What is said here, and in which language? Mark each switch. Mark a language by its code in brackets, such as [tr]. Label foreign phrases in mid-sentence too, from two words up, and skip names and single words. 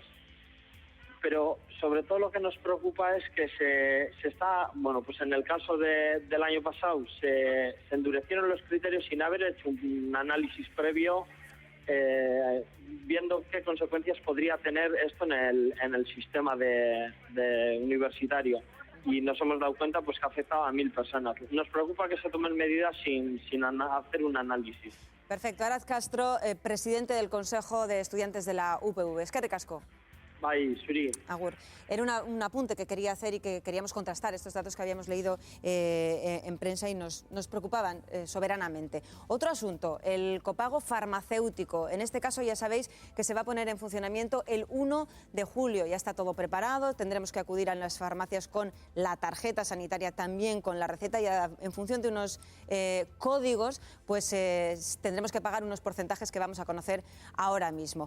[es] Pero sobre todo lo que nos preocupa es que se está, en el caso del año pasado se endurecieron los criterios sin haber hecho un análisis previo viendo qué consecuencias podría tener esto en el sistema de universitario, y nos hemos dado cuenta que afectaba a 1.000 personas. Nos preocupa que se tomen medidas sin hacer un análisis. Perfecto. Aratz Castro, presidente del Consejo de Estudiantes de la UPV. [eu] Eskerrik asko. Bai, zuri. Agur. [es] Era un apunte que quería hacer y que queríamos contrastar estos datos que habíamos leído en prensa y nos preocupaban soberanamente. Otro asunto, el copago farmacéutico. En este caso ya sabéis que se va a poner en funcionamiento el 1 de julio. Ya está todo preparado, tendremos que acudir a las farmacias con la tarjeta sanitaria, también con la receta, y en función de unos códigos, pues tendremos que pagar unos porcentajes que vamos a conocer ahora mismo.